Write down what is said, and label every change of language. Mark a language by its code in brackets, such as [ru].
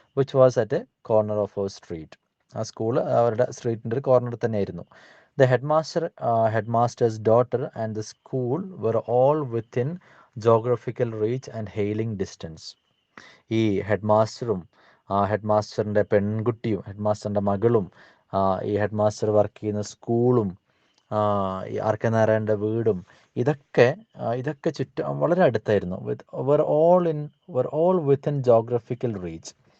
[en] Which was at a corner of our street. [ml] ആ school അവരുടെ സ്ട്രീറ്റിൻ്റെ ഒരു കോർണർ തന്നെയായിരുന്നു. [en] The headmaster's daughter and the school were all within geographical reach and hailing distance. [ml] ഈ head മാസ്റ്ററിൻ്റെ പെൺകുട്ടിയും head മാസ്റ്ററിൻ്റെ മകളും ഈ head master work ചെയ്യുന്ന സ്കൂളും ഈ ആർ കെ നാരായണൻ്റെ വീടും ഇതൊക്കെ വളരെ അടുത്തായിരുന്നു. [en] Were all within geographical reach.